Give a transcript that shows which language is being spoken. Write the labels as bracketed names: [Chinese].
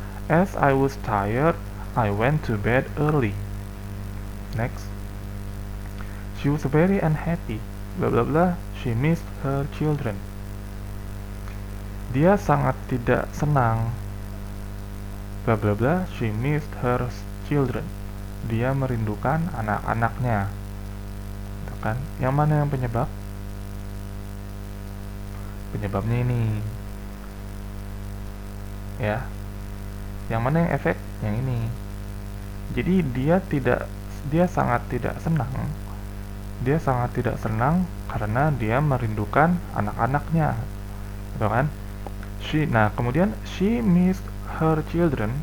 [English] As I was tired, I went to bed early. Next. She was very unhappy. Blah blah blah. She missed her children. [Indonesian] Dia sangat tidak senang. Blah blah blah. [English] She missed her children. [Indonesian] Dia merindukan anak-anaknya. Gitu kan? Yang mana yang penyebab? Penyebabnya ini. Ya. Yang mana yang efek? Yang ini. Jadi dia sangat tidak senang. Dia sangat tidak senang karena dia merindukan anak-anaknya. Gitu kan? Nah, kemudian [English] she missed her children.